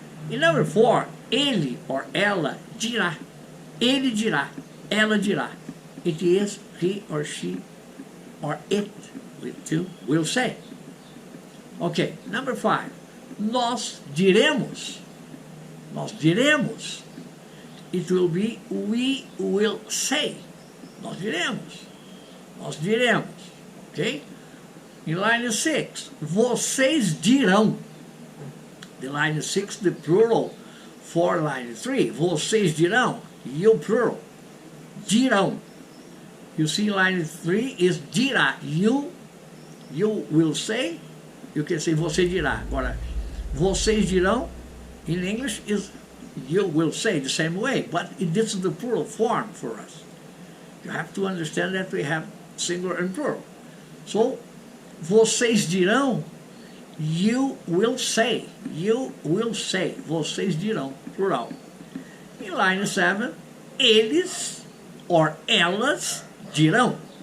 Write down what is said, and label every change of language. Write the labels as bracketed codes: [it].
[en] In number 4, ele or [pt] ela dirá. Ele dirá. Ela dirá. [en] It is he or she or it with two will say. Ok. Number 5. [pt] Nós diremos. Nós diremos. [en] It will be we will say. Nós diremos. Nós diremos. Ok? In line 6, [pt] vocês dirão. [en] The line 6, the plural for line 3. [pt] Vocês dirão. [en] You plural. [pt] Dirão. [en] You see line 3 is dirá. You will say. You can say [pt] você dirá. Agora, vocês dirão, [en] in English, is you will say the same way, but this is the plural form for us. You have to understand that we have singular and plural. So, [pt] vocês dirão, [en] you will say. You will say. [pt] Vocês dirão, [en] plural. In line 7, eles or [pt] elas dirão.